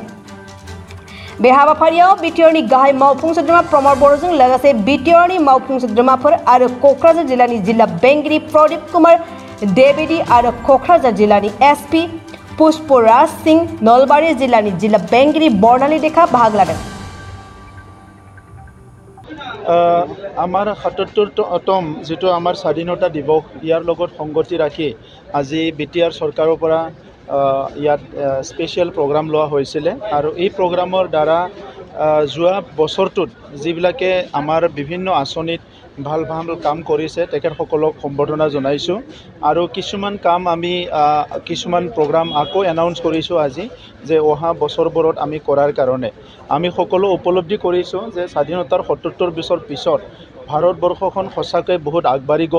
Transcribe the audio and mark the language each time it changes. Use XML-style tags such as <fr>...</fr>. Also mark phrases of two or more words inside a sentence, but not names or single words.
<brx>बे हाबाफारियाव बिटिआरनि गाहाय मावफुं सोद्रोमा प्रमद बर'जों लोगोसे बिटिआरनि मावफुं सोद्रोमाफोर आरो क'क्राझार जिल्लानि जिल्ला बेंगिरि प्रदीप कुमार देवेदी आरो क'क्राझार जिल्लानि SP पुष्पराज सिंह, नलबारी जिल्लानि जिल्ला बेंगिरि बर्णाली देखा बाहागो लादों।</brx> <as>आमार ৭৭তম যেটো आमार স্বাধীনতা দিৱস ইয়াৰ লগত সংগতি ৰাখি আজি বিটিআৰ চৰকাৰৰ পৰা ইয়াত স্পেচিয়েল প্ৰগ্ৰাম লোৱা হৈছিলে আৰু এই প্ৰগ্ৰামৰ দ্বাৰা যোৱা বছৰটোত যিবিলাকে আমাৰ বিভিন্ন আঁচনিত ভাল কাম কৰিছে তেখেতসকলক সম্বৰ্ধনা জনাইছোঁ আৰু কিছুমান কাম আমি কিছুমান প্ৰগ্ৰাম আকৌ এনাউন্স কৰিছোঁ আজি যে অহা বছৰবোৰত আমি কৰাৰ কাৰণে আমি সকলো উপলব্ধি কৰিছোঁ যে স্বাধীনতাৰ ৭৭ বছৰ পিছত ভাৰতবৰ্ষখন সঁচাকৈ বহুত আগবাঢ়ি গ'ল।</as>